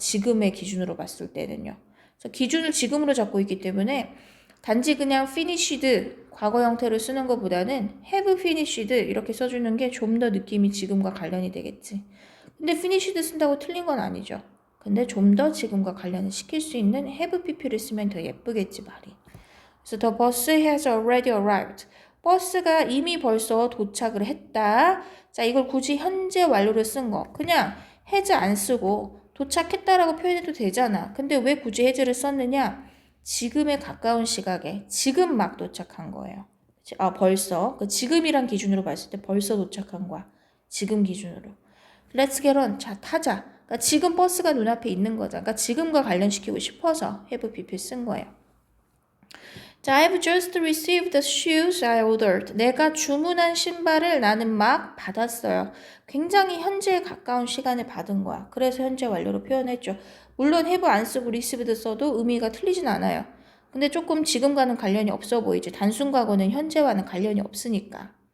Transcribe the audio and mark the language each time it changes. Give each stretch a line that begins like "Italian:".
Korean: 지금의 기준으로 봤을 때는요. 그래서 기준을 지금으로 잡고 있기 때문에 단지 그냥 finished 과거 형태로 쓰는 것보다는 have finished 이렇게 써주는 게 좀 더 느낌이 지금과 관련이 되겠지. 근데 finished 쓴다고 틀린 건 아니죠. 근데 좀 더 지금과 관련을 시킬 수 있는 have pp를 쓰면 더 예쁘겠지 말이. 그래서
English: the bus has already arrived.
Korean: 버스가 이미 벌써 도착을 했다. 자, 이걸 굳이 현재 완료를 쓴 거. 그냥 has 안 쓰고 도착했다라고 표현해도 되잖아. 근데 왜 굳이 has를 썼느냐? 지금에 가까운 시각에 지금 막 도착한 거예요. 벌써. 그 지금이란 기준으로 봤을 때 벌써 도착한 거야. 지금 기준으로.
English: Let's get on.
Korean: 자, 타자. 그러니까 지금 버스가 눈앞에 있는 거잖아. 그러니까 지금과 관련시키고 싶어서 have pp 쓴 거예요. 자,
English: I've just received the shoes I ordered.
Korean: 내가 주문한 신발을 나는 막 받았어요. 굉장히 현재에 가까운 시간에 받은 거야. 그래서 현재 완료로 표현했죠. 물론 have 안 쓰고 received 써도 의미가 틀리진 않아요. 근데 조금 지금과는 관련이 없어 보이지. 단순 과거는 현재와는 관련이 없으니까.